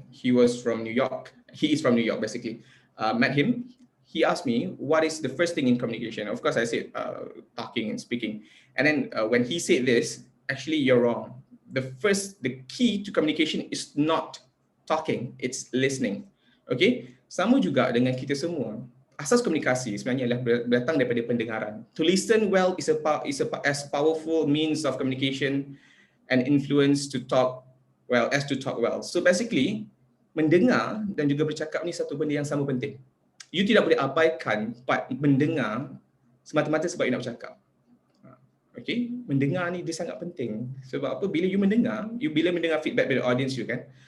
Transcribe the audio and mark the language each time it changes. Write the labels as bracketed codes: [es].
[en] He is from New York basically. Met him. He asked me, what is the first thing in communication? Of course I said talking and speaking. And then when he said this, actually you're wrong. The key to communication is not talking, it's listening. [ms] Okay, sama juga dengan kita semua. Asas komunikasi sebenarnya adalah datang daripada pendengaran. [en] To listen well is as powerful means of communication and influence to talk well as to talk well. [ms] So basically, mendengar dan juga bercakap ni satu benda yang sama penting. You tidak boleh abaikan part mendengar semata-mata sebab you nak bercakap. Okay, mendengar ni dia sangat penting. Sebab apa? Bila you mendengar, bila mendengar feedback dari audience you kan.